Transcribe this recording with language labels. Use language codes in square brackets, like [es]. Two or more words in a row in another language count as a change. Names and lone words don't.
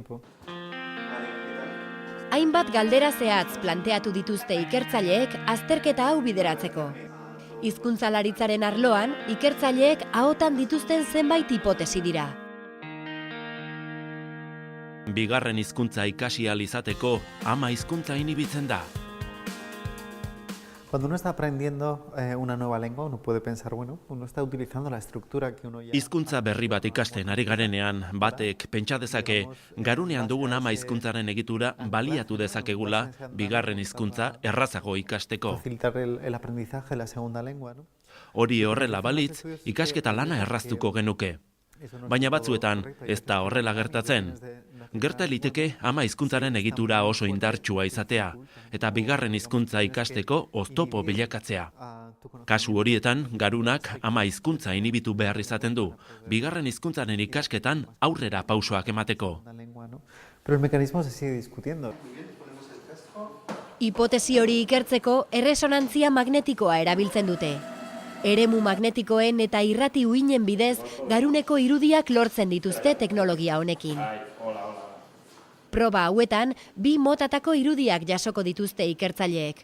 [eu] Hainbat galdera zehatz planteatu dituzte ikertzaileek azterketa hau bideratzeko. Hizkuntzalaritzaren arloan, ikertzaileek ahotan dituzten zenbait hipotesi dira. Bigarren hizkuntza ikasi ahal izateko ama hizkuntza inibitzen da. [es] Cuando uno está aprendiendo una nueva lengua, uno puede pensar, bueno, uno está utilizando la estructura que uno ya... [eu] Hizkuntza berri bat ikasten ari garenean, batek pentsa dezake, garunean dugun ama hizkuntzaren egitura baliatu dezakegula bigarren hizkuntza errazago ikasteko. [es] Facilitar el aprendizaje de la segunda lengua, ¿no? [eu] Hori horrela balitz, ikasketa lana erraztuko genuke. Baina batzuetan ez da horrela gertatzen. Gerta liteke ama hizkuntzaren egitura oso indartsua izatea, eta bigarren hizkuntza ikasteko oztopo bilakatzea. Kasu horietan, garunak ama hizkuntza inibitu behar izaten du, bigarren hizkuntzaren ikasketan aurrera pausoak emateko. [es] Pero el mecanismo se sigue discutiendo. [eu] Hipotesi hori ikertzeko erresonantzia magnetikoa erabiltzen dute. Eremu magnetikoen eta irrati uinen bidez garuneko irudiak lortzen dituzte teknologia honekin. Proba hauetan, bi motatako irudiak jasoko dituzte ikertzaileek.